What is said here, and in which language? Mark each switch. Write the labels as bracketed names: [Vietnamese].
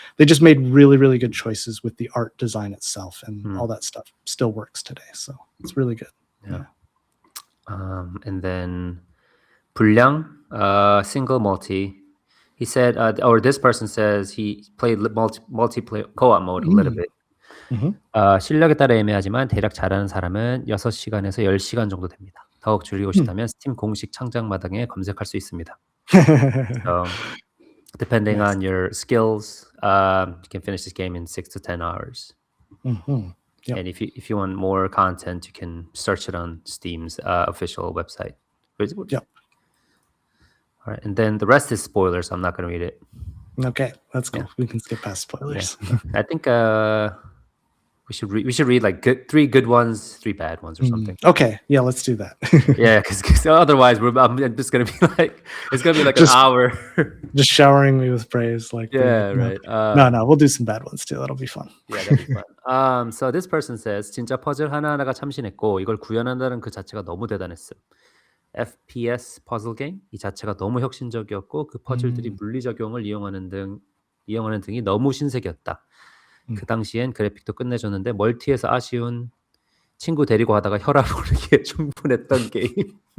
[English] They just made really, really good choices with the art design itself, and Mm. all that stuff still works today. So it's really good. Yeah. Yeah. And then [Korean] 분량, [English] single, multi. He said, or this person says he played multiplayer co-op mode a little Mm. bit. Mhm. [Korean] 실력에 따라 애매하지만 대략 잘하는 사람은 6시간에서 10시간 정도 됩니다. 더욱 줄이고 Hmm. 싶다면 스팀 공식 창작마당에 검색할 수 있습니다. [English] So, depending Nice. on your skills, you can finish this game in 6 to 10 hours. Mhm. Yep. And if you want more content, you can search it on Steam's official website. Yep. All right, and then the rest is spoilers. I'm not going to read it. Okay, that's cool. Yeah. We can skip past Yeah, spoilers. I think we should read like three good ones, 3 bad ones, or something. Okay, yeah, let's do that. Yeah, because otherwise I'm just gonna be like it's gonna be like an Just hour. just showering me with praise, like Yeah, no, right. no, we'll do some bad ones too. That'll be fun. Yeah, that'd be fun. So this person says [Korean] 진짜 퍼즐 하나하나가 참신했고 이걸 구현한다는 그 자체가 너무 대단했음. FPS 퍼즐 게임 이 자체가 너무 혁신적이었고 그 퍼즐들이 음. 물리적용을 이용하는 등이 너무 신세계였다. 음. 그 당시엔 그래픽도 끝내줬는데 멀티에서 아쉬운 친구 데리고 하다가 혈압 오르기에 충분했던 게임.